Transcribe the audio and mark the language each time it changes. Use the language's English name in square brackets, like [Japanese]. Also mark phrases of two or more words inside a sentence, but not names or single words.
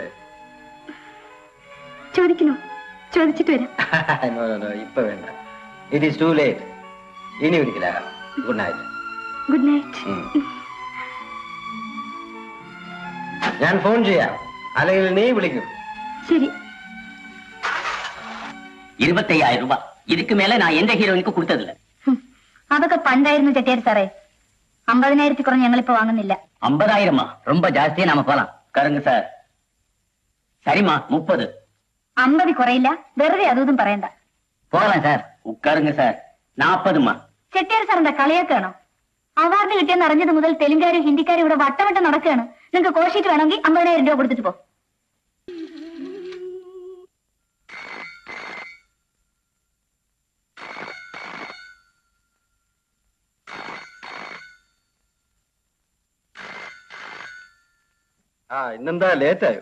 [Malayalam] ചോദിക്കണോ? ചോദിച്ചിട്ട് വരാം. [English] No, no, no, [Malayalam] ഇപ്പൊ വേണ്ട. [English] It is too late. [Malayalam] ഇനി ഒരിക്കലാകാം. [English] Good night. Good night. [Malayalam] ഞാൻ ഫോൺ ചെയ്യാം, അല്ലെങ്കിൽ നീ വിളിക്കും. ശരി. [Tamil] 25,000 ரூபாய். இதுக்கு மேல நான் எந்த ஹீரோயினுக்கு கொடுத்ததில்ல. [Malayalam] അതൊക്കെ പണ്ടായിരുന്നു ചെട്ടിയാർ സാറേ. 50,000 കുറഞ്ഞ് ഞങ്ങളിപ്പോ വാങ്ങുന്നില്ല. [Tamil] 50,000 ரொம்ப ஜாஸ்தியா நாம போலாம். கருங்க சார். சரிமா 30. [Malayalam] 50 കുറയില്ല. വെറുതെ അതും പറയണ്ട. [Tamil] போகலாம் சார். உட்காருங்க சார். 40. [Malayalam] ചെട്ടിയാർ സാറിന്റെ കളിയാക്കാണോ? അവാർഡ് കിട്ടിയെന്ന് അറിഞ്ഞത് മുതൽ തെലുങ്കാരും ഹിന്ദിക്കാരും ഇവിടെ വട്ടവട്ടം നടക്കുകയാണ്. നിങ്ങൾക്ക് കോഷിട്ട് വേണമെങ്കിൽ 50,000 രൂപ കൊടുത്തിട്ട് പോ. ഇന്നെന്താ ലേറ്റായോ?